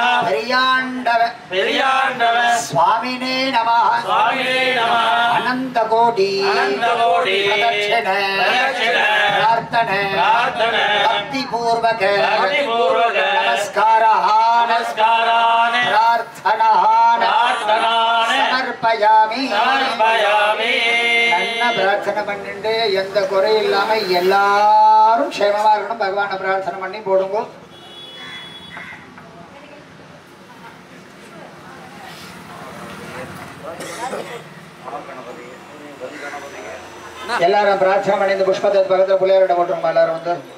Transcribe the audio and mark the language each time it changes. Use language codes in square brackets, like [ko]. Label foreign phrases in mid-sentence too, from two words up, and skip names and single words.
[sa] पेरियाण्डव स्वामिने नमः अनन्तकोटि प्रदक्षिण प्रार्थना भक्तिपूर्वक नमस्कारान् प्रार्थनान् समर्पयामि [ta] நல்ல பிரார்த்தனை பண்ணிட்டு எந்த குறை இல்லாம எல்லாரும் க்ஷேமமா இருக்கணும் பகவானை பிரார்த்தனை பண்ணி போடுங்க. எல்லாரும் பிரார்த்தனை பண்ணி இந்த புஷ்பத்தை பக்கத்துல புள்ளையாரோட போட்டுருமா எல்லாரும் வந்து